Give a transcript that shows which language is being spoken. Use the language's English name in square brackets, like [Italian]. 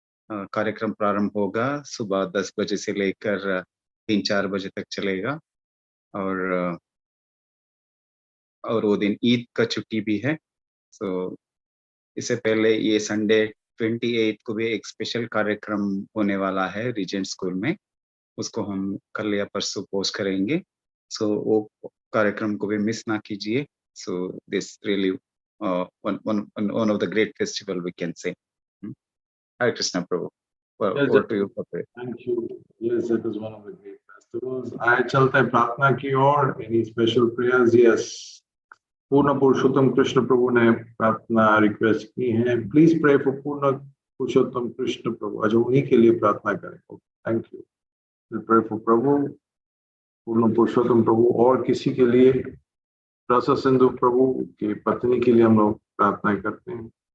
[Hindi] कार्यक्रम प्रारंभ होगा सुबह 10 बजे से लेकर 3-4 बजे तक चलेगा, और वो दिन ईद का छुट्टी भी है। सो इससे पहले ये संडे 28 को भी एक स्पेशल कार्यक्रम होने वाला है रीजेंट स्कूल में, उसको हम कल या परसों पोस्ट करेंगे। सो वो कार्यक्रम को भी मिस ना कीजिए। [English] So this really one of the great festival we can say. Hare Krishna Prabhu. Well, Yes, over to you, Prabhu. Thank you. Yes, it is one of the great festivals. [Hindi] आए चलते हैं प्रार्थना की ओर. [English] Any special prayers? Yes. [Hindi] पूर्ण पुरुषोत्तम कृष्ण प्रभु ने प्रार्थना request की है. Please pray for पूर्ण पुरुषोत्तम कृष्ण प्रभु. आज उन्हीं के लिए प्रार्थना करें. [English] Thank you. [Hindi] We'll pray for प्रभु, पूर्ण पुरुषोत्तम प्रभु, और किसी के लिए रस सिंधु प्रभु की पत्नी के लिए हम लोग प्रार्थना करते हैं.